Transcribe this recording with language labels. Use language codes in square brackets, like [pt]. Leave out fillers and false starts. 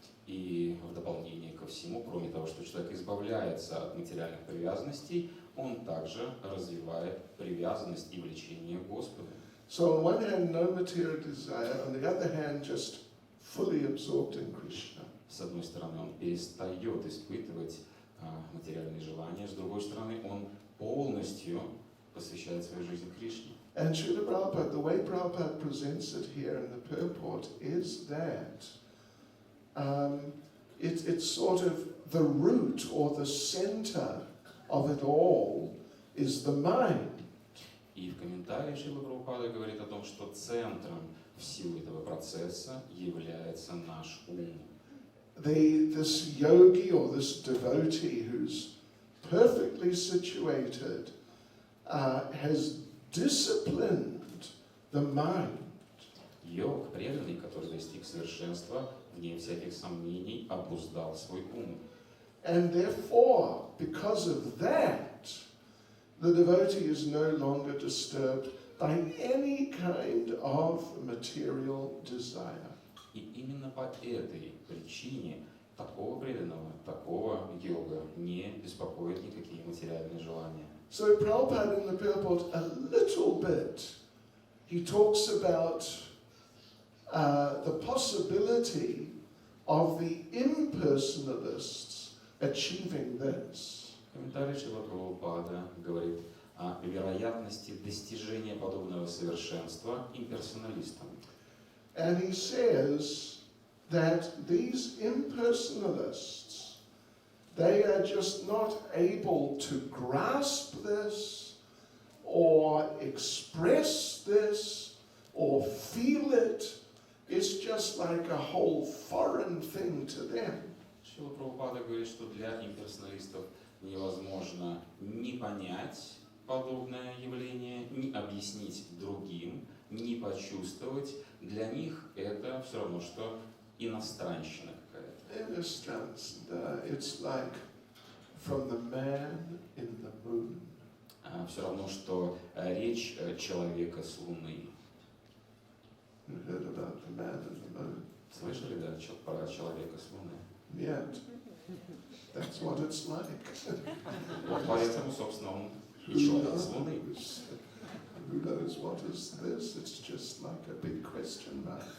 [ru] И в дополнение ко всему, кроме того, что человек избавляется от материальных привязанностей, он также развивает привязанность и влечение к Господу. [en] So on one hand, no material desire, on the other hand, just fully absorbed in Krishna. [ru] С одной стороны, он перестает испытывать материальные желания, с другой стороны, он полностью посвящает свою жизнь Кришне. [en] And Srila Prabhupada, the way Prabhupada presents it here in the purport is that it's sort of the root or the center of it all is the mind. [ru] И в комментарии Шрила Прабхупада говорит о том, что центром всего этого процесса является наш ум. [en] this yogi or this devotee who's perfectly situated has disciplined the mind. [ru] Йог, преданный, который достиг совершенства, вне всяких сомнений, обуздал свой ум. [en] And therefore, because of that, the devotee is no longer disturbed by any kind of material desire. [ru] И именно по этой причине такого преданного, такого йога не беспокоит никакие материальные желания. [en] So Prabhupada in the purport a little bit, he talks about the possibility of the impersonalists achieving this. [ru] Комментарий Шрила Прабхупада говорит о вероятности достижения подобного совершенства имперсоналистам. [en] And he says that these impersonalists, they are just not able to grasp this or express this or feel it. It's just like a whole foreign thing to them. [ru] Шрила Прабхупада говорит, что для имперсоналистов невозможно ни понять подобное явление, ни объяснить другим, ни почувствовать. Для них это все равно, что иностранщина какая-то. [en] It's like from the man in the moon. [ru] Все равно, что речь человека с Луны. [en] You heard about the man in the moon? [ru] Слышали, да, про человека с Луны? Нет. [en] That's what it's like. [ru] Вот поэтому, собственно, он и человек с Луны. [en] Who knows what is this? It's just like a big question mark.